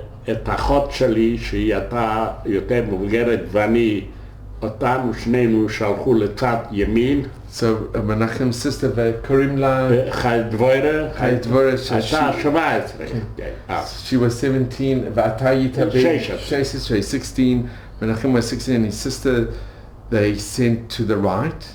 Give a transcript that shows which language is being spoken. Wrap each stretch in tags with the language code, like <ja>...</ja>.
<he>את האחות שלי, שהיא הייתה יותר מבוגרת, ואני, אותנו שנינו שלחו לצד ימין.</he> <en>So Menachem's sister</en> <he>וקוראים לה חי דבורה. חי דבורה. הייתה 17.</he> <en>She was 17,</en> <he>ואתה היית בן 16, 16.</he> <en>Menachem was 16 and his sister, they sent to the right.</en>